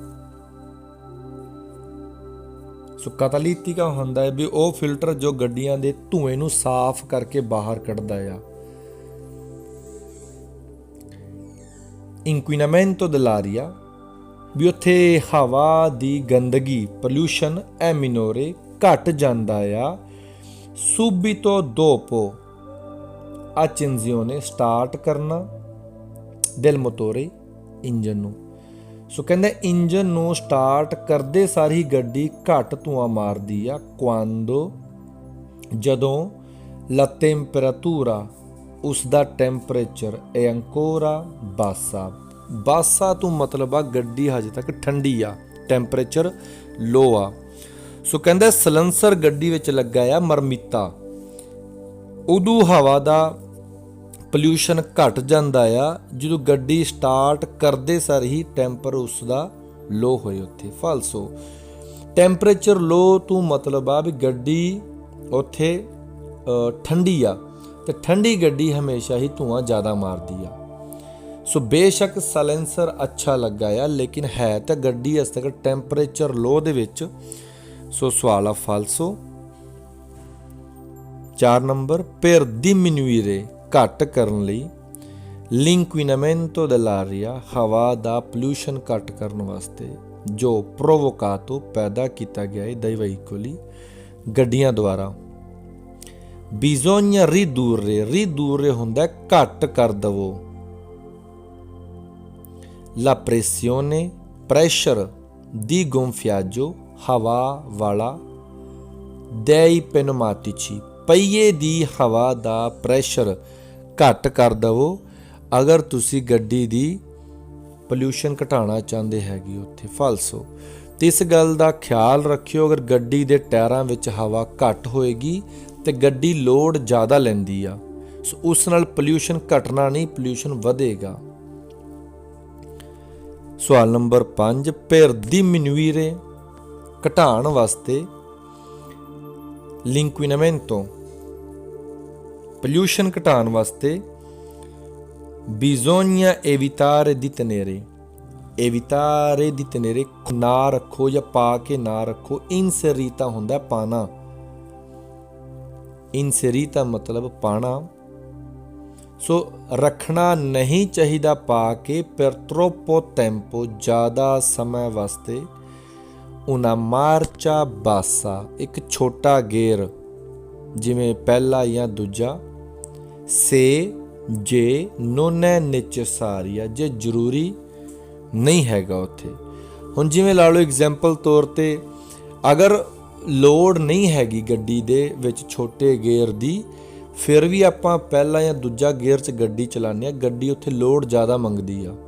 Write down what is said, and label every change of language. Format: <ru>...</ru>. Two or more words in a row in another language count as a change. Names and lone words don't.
<pa>ਸੋ ਕੈਟਾਲਿਟਿਕਾ ਹੁੰਦਾ ਹੈ ਵੀ ਉਹ ਫਿਲਟਰ ਜੋ ਗੱਡੀਆਂ ਦੇ ਧੂਏ ਨੂੰ ਸਾਫ਼ ਕਰਕੇ ਬਾਹਰ ਕੱਢਦਾ ਆ।</pa> <it>inquinamento dell'aria</it> <pa>ਵੀ ਉੱਥੇ ਹਵਾ ਦੀ ਗੰਦਗੀ ਪੋਲਿਊਸ਼ਨ</pa> <it>è minore</it> <pa>ਘਟ ਜਾਂਦਾ ਆ।</pa> <it>subito dopo accensione</it> <pa>ਸਟਾਰਟ ਕਰਨਾ</pa> <it>del motore</it> <pa>ਇੰਜਨ ਨੂੰ। ਸੋ ਕਹਿੰਦੇ ਇੰਜਨ ਨੂੰ ਸਟਾਰਟ ਕਰਦੇ ਸਾਰ ਹੀ ਗੱਡੀ ਘੱਟ ਧੂੰਆਂ ਮਾਰਦੀ ਆ।</pa> <it>quando ਜਦੋਂ la temperatura</it> <pa>ਉਸਦਾ ਟੈਂਪਰੇਚਰ</pa> <it>è ancora bassa।</it> <pa>ਬਾਸਾ ਤੋਂ ਮਤਲਬ ਆ ਗੱਡੀ ਹਜੇ ਤੱਕ ਠੰਡੀ ਆ, ਟੈਂਪਰੇਚਰ ਲੋ ਆ। ਸੋ ਕਹਿੰਦੇ ਸਲੈਂਸਰ ਗੱਡੀ ਵਿੱਚ ਲੱਗਾ ਆ ਮਰਮੀਤਾ, ਉਦੋਂ ਹਵਾ ਦਾ ਪੋਲਿਊਸ਼ਨ ਘਟ ਜਾਂਦਾ ਆ ਜਦੋਂ ਗੱਡੀ ਸਟਾਰਟ ਕਰਦੇ ਸਾਰ ਹੀ ਟੈਂਪਰ ਉਸਦਾ ਲੋ ਹੋਏ ਉੱਥੇ। ਫਾਲਸੋ ਟੈਂਪਰੇਚਰ ਲੋ ਤੋਂ ਮਤਲਬ ਆ ਵੀ ਗੱਡੀ ਉੱਥੇ ਠੰਡੀ ਆ, ਤੇ ਠੰਡੀ ਗੱਡੀ ਹਮੇਸ਼ਾ ਹੀ ਧੂੰਆਂ ਜ਼ਿਆਦਾ ਮਾਰਦੀ ਆ। ਸੋ ਬੇਸ਼ੱਕ ਸਾਇਲੈਂਸਰ ਅੱਛਾ ਲੱਗਾ ਆ, ਲੇਕਿਨ ਹੈ ਤਾਂ ਗੱਡੀ ਇਸ ਤੱਕ ਟੈਂਪਰੇਚਰ ਲੋ ਦੇ ਵਿੱਚ। ਸੋ ਸਵਾਲ ਆ ਫਾਲਸੋ। 4 ਨੰਬਰ</pa> <it>per diminuire</it> <pa>ਘੱਟ ਕਰਨ ਲਈ</pa> <it>l'inquinamento dell'aria</it> <pa>ਹਵਾ ਦਾ ਪੋਲਿਊਸ਼ਨ ਘੱਟ ਕਰਨ ਵਾਸਤੇ ਜੋ provocato ਪੈਦਾ ਕੀਤਾ ਗਿਆ ਹੈ</pa> <it>dai veicoli</it> <pa>ਗੱਡੀਆਂ ਦੁਆਰਾ।</pa> <it>bisogna ridurre</it> <pa>ਹੁੰਦਾ ਘੱਟ ਕਰ ਦਵੋ।</pa> <it>la pressione pressure di gonfiaggio</it> <pa>ਹਵਾ ਵਾਲਾ</pa> <it>dei pneumatici</it> <pa>ਪਹੀਏ ਦੀ ਹਵਾ ਦਾ ਪ੍ਰੈਸ਼ਰ ਘੱਟ ਕਰ ਦਵੋ ਅਗਰ ਤੁਸੀਂ ਗੱਡੀ ਦੀ ਪੋਲਿਊਸ਼ਨ ਘਟਾਉਣਾ ਚਾਹੁੰਦੇ ਹੈਗੇ ਉੱਥੇ। ਫਾਲਸੋ ਤੇ ਇਸ ਗੱਲ ਦਾ ਖਿਆਲ ਰੱਖਿਓ, ਅਗਰ ਗੱਡੀ ਦੇ ਟਾਇਰਾਂ ਵਿੱਚ ਹਵਾ ਘੱਟ ਹੋਏਗੀ ਤੇ ਗੱਡੀ ਲੋਡ ਜ਼ਿਆਦਾ ਲੈਂਦੀ ਆ, ਸੋ ਉਸ ਨਾਲ ਪੋਲਿਊਸ਼ਨ ਘਟਣਾ ਨਹੀਂ, ਪੋਲਿਊਸ਼ਨ ਵਧੇਗਾ। ਸਵਾਲ ਨੰਬਰ 5</pa> <it>per diminuire</it> <pa>ਘਟਾਉਣ ਵਾਸਤੇ l'inquinamento ਪੋਲਿਊਸ਼ਨ ਘਟਾਉਣ ਵਾਸਤੇ</pa> <it>bisogna evitare di tenere</it> <pa>ਨਾ ਰੱਖੋ ਜਾਂ ਪਾ ਕੇ ਨਾ ਰੱਖੋ। inserita ਹੁੰਦਾ ਪਾਣਾ, inserita ਮਤਲਬ ਪਾਣਾ। ਸੋ ਰੱਖਣਾ ਨਹੀਂ ਚਾਹੀਦਾ ਪਾ ਕੇ</pa> <it>per troppo tempo</it> <pa>ਜ਼ਿਆਦਾ ਸਮੇਂ ਵਾਸਤੇ।</pa> <it>una marcia bassa</it> <pa>ਇੱਕ ਛੋਟਾ ਗੇਅਰ ਜਿਵੇਂ ਪਹਿਲਾ ਜਾਂ ਦੂਜਾ। se ਜੇ</pa> <it>non è necessaria</it> <pa>ਜੇ ਜ਼ਰੂਰੀ ਨਹੀਂ ਹੈਗਾ ਉੱਥੇ। ਹੁਣ ਜਿਵੇਂ ਲਾ ਲਓ ਐਗਜ਼ਾਮਪਲ ਤੌਰ ਤੇ ਅਗਰ ਲੋੜ ਨਹੀਂ ਹੈਗੀ ਗੱਡੀ ਦੇ ਵਿੱਚ ਛੋਟੇ ਗੇਅਰ ਦੀ, ਫਿਰ ਵੀ ਆਪਾਂ ਪਹਿਲਾ ਜਾਂ ਦੂਜਾ ਗੇਅਰ 'ਚ ਗੱਡੀ ਚਲਾਉਂਦੇ ਹਾਂ, ਗੱਡੀ ਉੱਥੇ ਲੋਡ ਜ਼ਿਆਦਾ ਮੰਗਦੀ ਆ।</pa>